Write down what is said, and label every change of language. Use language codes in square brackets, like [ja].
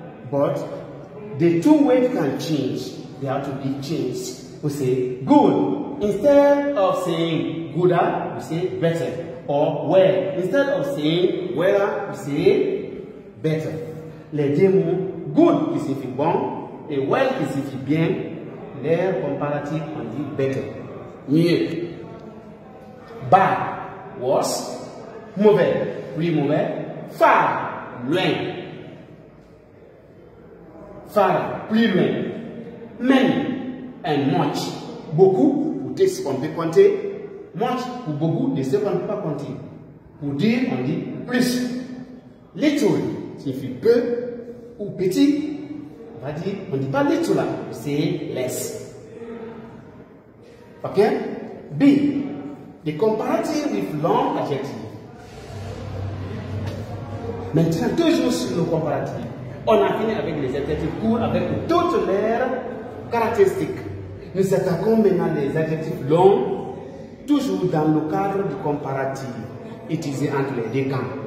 [en] But the two words can change. They have to be changed. We say good. Instead of saying gooder, we say better. Or well. Instead of saying well, we say better. [fr] Les deux mots, good qui signifie bon et well qui signifie bien, l'air comparatif on dit better. [en] Mieux. Bad, worse. [fr] Mauvais, plus mauvais. Far, loin. [en] Far, [fr] plus loin. [en] Many and much. [fr] Beaucoup, pour dire ce qu'on peut compter. Much, pour beaucoup, de ce qu'on ne peut pas compter. Pour dire, on dit plus. Little, signifie peu ou petit. On va dire, on ne dit pas little là, c'est less. Ok? B. [en] The comparative with long adjective. [fr] Maintenant, toujours sur le comparatif. On a fini avec les adjectifs courts, avec toutes leurs caractéristiques. Nous attaquons maintenant les adjectifs longs, toujours dans le cadre du comparatif, utilisé entre les deux camps.